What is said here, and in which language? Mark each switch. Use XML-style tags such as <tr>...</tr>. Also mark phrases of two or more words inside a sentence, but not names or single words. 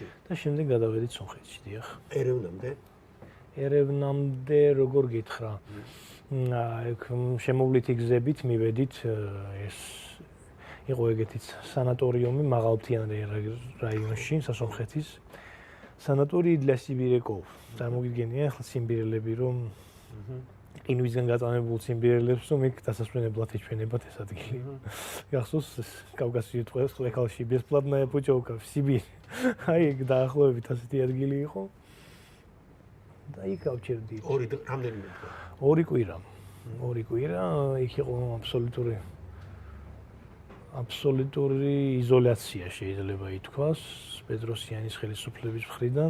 <ka>და შემდეგ გადავედით სომხეთში, დიახ. ერევნამდე? ერევნამდე როგორ გითხრა? აქ შემოვლითი გზებით მივედით ეს იყო ეგეთი სანატორიუმი მაღალმთიან რაიონში, სასომხეთის.</ka> <ru>სანატორიი для сибиряков.</ru> <ka>წარმოგიდგენია ახლა სიმბირელები რომ ყინვისგან გაწამებულ სიმბირელებს რომ იქ დასასვენებლად ეჩვენებათ ეს ადგილი. გახსოვს კავკასიის ტყექალში</ka> <ru>бесплатная путевка в Сибирь.</ru> <ka>აი ეგ დაახლოებით ასეთი ადგილი იყო. და იქ გავჩერდით. რამდენიმე დღე? 2 კვირა. 2 კვირა იქ იყო აბსოლუტური იზოლაცია შეიძლება ითქვას პეტროსიანის ხელისუფლების მხრიდან.</ka>